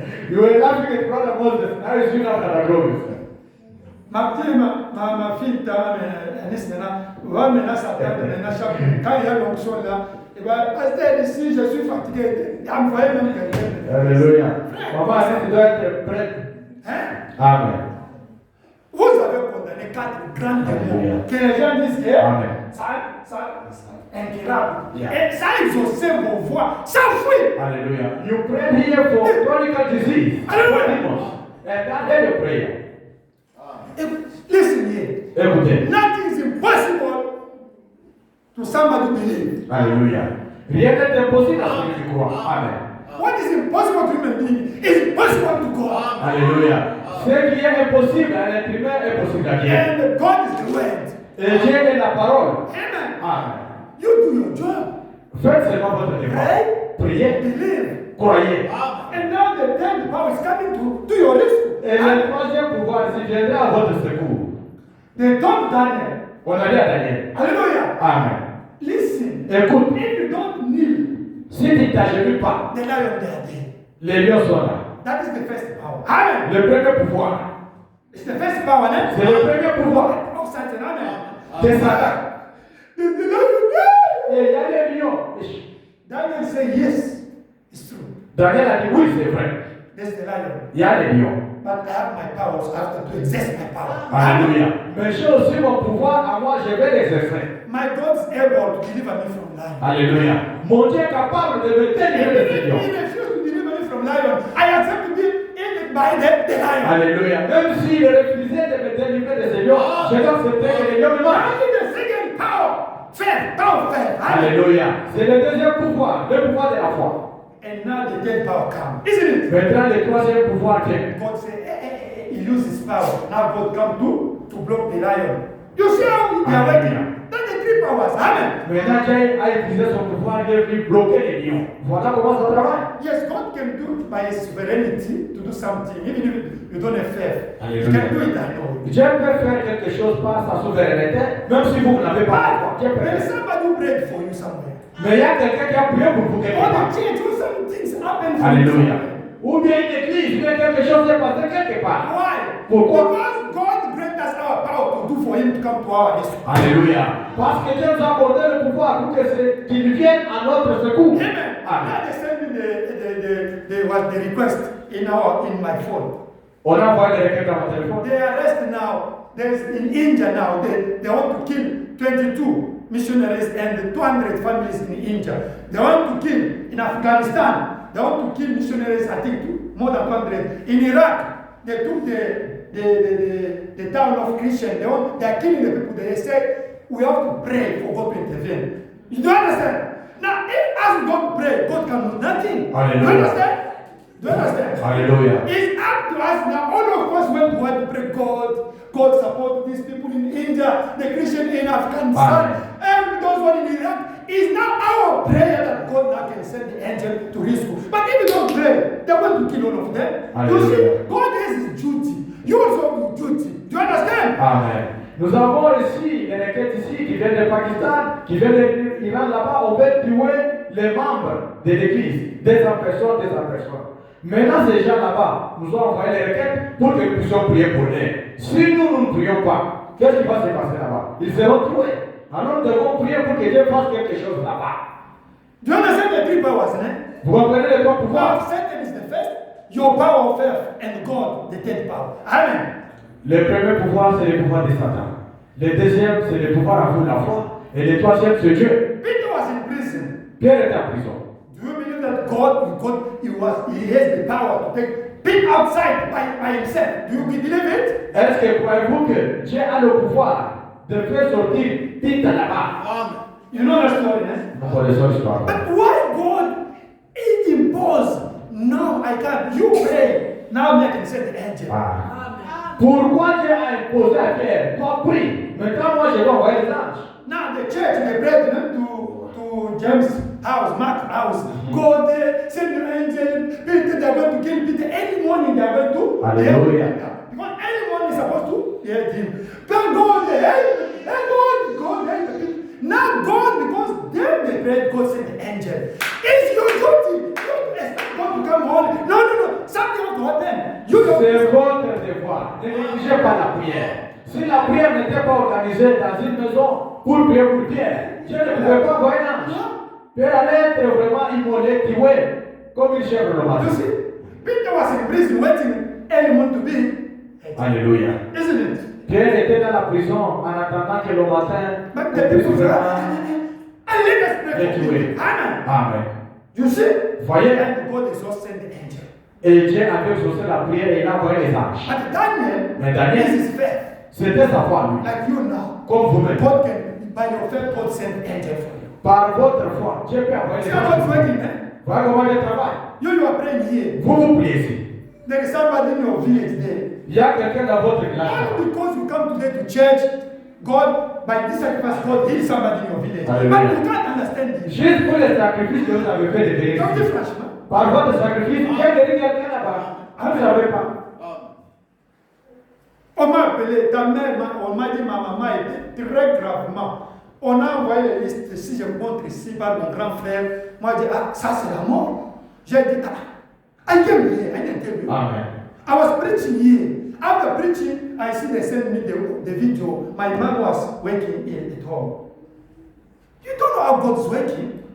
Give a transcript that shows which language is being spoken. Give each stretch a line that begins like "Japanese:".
English: You were laughing at Brother Moses. Now you see now that glory.
French: Ma petite, ma fille, Anis, va maintenant s'attendre maintenant chaque quand il y a l'onction là, il va pasteur ici, je suis fatigué. Envoyez même quelqu'un. Alléluia. Maman, tu dois être prête. Hein? Amen. Vous avez condamné 4 grands démons que les gens disent que ça incurable. Et ça a exaucé vos voix. Ça fuit. Alléluia.
English: You pray here for chronic disease.
French: Alléluia.
English: And that is your prayer. Listen here.
French: Écoutez.
English: Nothing is impossible to somebody believe.
French: Alléluia. Rien n'est impossible à celui qui croit. Amen.
English: What is impossible to human being is possible to God.
French: Alléluia. Ce qui est impossible à l'être humain est possible à Dieu.
English: And God is the word.
French: Et Dieu est la parole. Amen. Amen.
English: You do your job.
French: Faites seulement votre devoir.
English: Pray.
French: Priez.
English: Believe.
French: Croyez.
English: And now the third power is coming to your rescue.
French: Et le troisième pouvoir ici viendra à votre secours.
English: They told Daniel.
French: On a dit à Daniel.
English: Hallelujah. Amen. Listen.
French: Écoute.
English: If you don't kneel,
French: Si tu ne t'agenouilles pas,
English: the lion they are dead.
French: les lions sont là.
English: That is the first power. Amen.
French: Le premier pouvoir.
English: It's the first power, eh?
French: C'est le premier pouvoir.
English: Of Satan. Amen.
French: C'est Satan.
English: The lion.
French: Et il y a les lions.
English: Daniel said, yes, it's true.
French: Daniel a dit oui, c'est vrai.
English: There's the lion.
French: Il y a les lions.
English: But I have my powers. I have to exerce my power.
French: Alléluia. Mais j'ai aussi mon pouvoir, à moi, je vais l'exercer.
English: My God is able to deliver me from lion.
French: Alléluia. Mon Dieu est capable de me délivrer de ces lions.
English: He refused to deliver me from lion. I accept to be eaten by the lion.
French: Alléluia. Même s'il refusait de me délivrer de ces lions, je vais accepter que les lions me mangent.
English: Only the second power. Faith. Power of faith.
French: Alléluia. C'est le deuxième pouvoir, le pouvoir de la foi.
English: And now the third power comes. Isn't it?
French: Maintenant, le troisième pouvoir vient.
English: God said, he uses his power. Now God come to block the lion. You see how they are working? That's the 3 powers. Amen.
French: Maintenant, Dieu a utilisé son pouvoir, il est venu bloquer les lions. Voilà comment ça travaille.
English: Yes, God can do it by his sovereignty to do something, even if you don't have faith. He Hallelujah. can do it, I know.
French: Dieu peut faire quelque chose par sa souveraineté, même si vous n'avez pas la foi. Dieu peut
English: There is
French: faire.
English: somebody who prayed for you somewhere.
French: Mais il y a quelqu'un qui a prié pour vous quelque
English: Or
French: part.
English: the church, or some things happen for you
French: Alléluia.
English: somewhere.
French: Ou bien une église, ou bien quelque chose s'est passé quelque part.
English: Why?
French: Pourquoi?
English: Because God granted us our power to do for him to come to our rescue.
French: Alléluia. Parce que Dieu nous a accordé le pouvoir pour qu'il vienne à notre secours. Amen. Amen.
English: Now they send me the request in my phone.
French: On a envoyé des requêtes dans mon téléphone.
English: They arrest now. There's in India now. They want to kill 22 missionaries and 200 families in India. They want to kill in Afghanistan. They want to kill missionaries. I think more than 200. In Iraq, they took the town of Christian. They are killing the people. They say we have to pray for God to intervene. You don't understand? Now, if as God pray, God can do nothing. Hallelujah. Do you understand? Do you understand? Hallelujah. It's up to us now. All of us went to pray God support these people in India, the Christian in Afghanistan, and those one in Iraq. It's now our prayer that God now can send the angel to rescue. But if you don't pray, they're going to kill all of them. You see, God has his duty. You also have your duty. Do you understand? Amen.
French: Nous avons ici des requêtes ici qui viennent du Pakistan, qui viennent de l'Iran là-bas. On veut tuer les membres de l'église. 200 personnes, 200 personnes. Maintenant, ces gens là-bas nous ont envoyé les requêtes pour que nous puissions prier pour eux. Si nous ne prions pas, qu'est-ce qui va se passer là-bas? Ils seront tués. Alors nous devons prier pour que Dieu fasse quelque chose là-bas.
English: Do you understand the 3 powers?
French: Vous comprenez les 3
English: Power
French: pouvoirs?
English: of Satan is the first, your power of faith, and God, the 3rd power. Amen.
French: Le premier pouvoir, c'est le pouvoir de Satan. Le deuxième, c'est le pouvoir à vous la foi. Et le troisième, c'est Dieu.
English: Peter was in prison.
French: Pierre était en prison.
English: Do you believe that he has the power to take Pete outside by himself? Do you believe it?
French: Est-ce que croyez-vous que Dieu a le pouvoir de faire sortir Pete là-bas?
English: You know the story, eh?
French: Nous connaissons l'histoire.
English: But why God impose? No, I can't. You pray. Now I can send the angel. Ah.
French: Pourquoi Dieu a imposé à Pierre? Toi, prie. Maintenant, moi, je dois envoyer les anges.
English: Now the church, they brought them to James' house, Mark's house. Go there, send the angel. Peter, they're going to kill Peter. Early morning, they're going to. Hallelujah. Because early morning is supposed to hear him. But go there, hey, go there. Now God, because them they prayed, God sent the angel. It's your duty. You don't expect God to come home. No. Something has to happen. You don't.
French: C'est votre devoir. Ne négligez pas la prière. Si la prière n'était pas organisée dans une maison pour prier pour Pierre, Dieu ne pouvait pas envoyer un ange. Pierre allait être vraiment immolé, tué, comme une chèvre le matin.
English: You see, Peter was in prison waiting early morning to be.
French: Alléluia.
English: Isn't it?
French: Pierre était dans la prison en attendant que le matin.
English: But the people say, and let us pray for
French: tué.
English: him. Amen. Amen. You see?
French: Voyez.
English: And God is also sent the angel.
French: Et Dieu avait exaucé la prière et il a envoyé les anges.
English: But Daniel,
French: Mais Daniel,
English: this is faith.
French: c'était sa foi, lui.
English: Like you now.
French: Comme vous-même.
English: God can, by your faith, God send angel for you.
French: Par votre foi, Dieu peut envoyer
English: See
French: les
English: how God's
French: anges.
English: working, man?
French: Voilà comment Dieu travaille.
English: You are praying here.
French: Vous priez ici.
English: There is somebody in your village there.
French: Il y a quelqu'un dans votre village.
English: Only because you come today to church, God, by this sacrifice, God heals somebody in your village. Hallelujah. But you can't understand it.
French: Juste pour les sacrifices que vous avez fait de guérir.
English: Don't you flash, man?
French: Par votre sacrifice, il y a guéri quelqu'un là-bas. Vous ne savez pas. On m'a appelé, ta mère, on m'a dit ma maman était très gravement. On a envoyé les listes, si je montre ici par mon grand frère, moi je dis, ah, ça c'est la mort. J'ai dit, ah,
English: I came here, I didn't tell you. Amen. I was preaching here. After preaching, I see they send me the video. My mom was working here at home. You don't know how God is working.